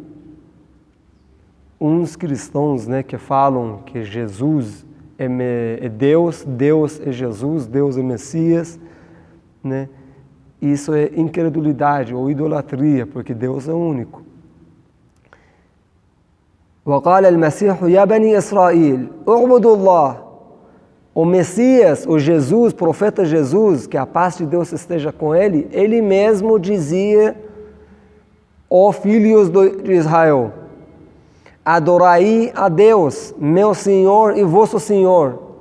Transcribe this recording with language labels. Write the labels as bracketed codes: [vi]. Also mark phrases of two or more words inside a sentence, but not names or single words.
[pt] Uns cristãos, né, que falam que Jesus é Deus, Deus é Jesus, Deus é Messias, né? Isso é incredulidade ou idolatria, porque Deus é único. [ar] وقال المسيح يا بني إسرائيل اعبدوا الله. [pt] O Messias, o Jesus, profeta Jesus, que a paz de Deus esteja com ele, ele mesmo dizia: ó filhos de Israel, adorai a Deus, meu Senhor e vosso Senhor.